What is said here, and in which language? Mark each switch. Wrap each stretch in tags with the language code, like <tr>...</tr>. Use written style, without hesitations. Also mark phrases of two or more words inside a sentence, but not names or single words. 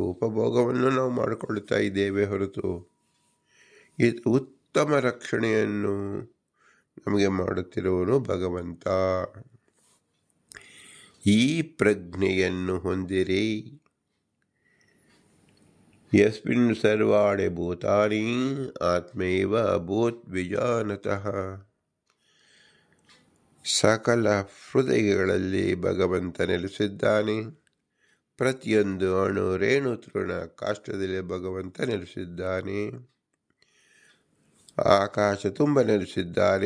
<kn>ಉಪಭೋಗವನ್ನು ನಾವು ಮಾಡಿಕೊಳ್ತಾ ಇದ್ದೇವೆ ಹೊರತು ಇದು ಉತ್ತಮ ರಕ್ಷಣೆಯನ್ನು ನಮಗೆ ಮಾಡುತ್ತಿರುವನು ಭಗವಂತ. ಈ ಪ್ರಜ್ಞೆಯನ್ನು ಹೊಂದಿರಿ.</kn> <sa>ಯಸ್ಮಿನ್ ಸರ್ವಾಣಿ ಭೂತಾನಿ ಆತ್ಮೈವ ಅಭೂತ್ ವಿಜಾನತಃ.</sa> <kn>ಸಕಲ ಹೃದಯಗಳಲ್ಲಿ ಭಗವಂತ ನೆಲೆಸಿದ್ದಾನೆ. ಪ್ರತಿಯೊಂದು ಅಣು ರೇಣು ತೃಣ ಕಾಷ್ಟದಲ್ಲಿ ಭಗವಂತ ನೆಲೆಸಿದ್ದಾನೆ. ಆಕಾಶ ತುಂಬ ನೆಲೆಸಿದ್ದಾನೆ.</kn>